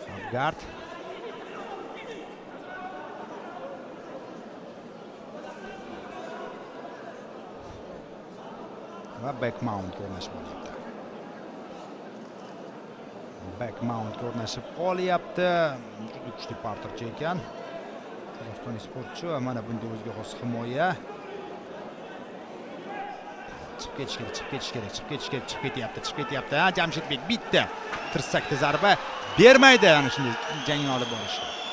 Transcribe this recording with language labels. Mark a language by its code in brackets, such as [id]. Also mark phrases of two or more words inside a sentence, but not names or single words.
[uz] gard. Va [en] back mount [uz] o'rnashib olyapti. [en] Back mount [uz] o'rnashib olyapti. Juda kuchli parterchi ekan. Qozog'istonlik sportchi va mana bunday o'ziga xos himoya. Chiqib ketyapti. Jamshidbek bitta tirsakda zarba bermaydi ana shunday jangni olib borishga.